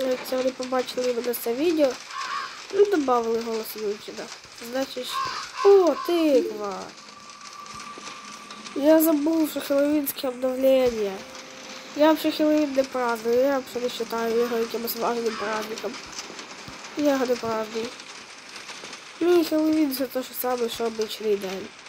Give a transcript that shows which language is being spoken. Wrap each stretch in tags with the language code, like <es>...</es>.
<uk>Це вони побачили іменно це відео.</uk> <ru>Ну, добавили голос Юджина.</ru> <uk>Значить, о, тиква! Я забув, що хеллоуінське обновлення.</uk> <ru>Я вообще Хеллоуін не праздную, я вообще не считаю</ru> <uk>його якимось важним</uk> <ru>праздником. Я його не праздную.</ru> <uk>Мій Хеллоуін це те ж саме, що обичний день.</uk>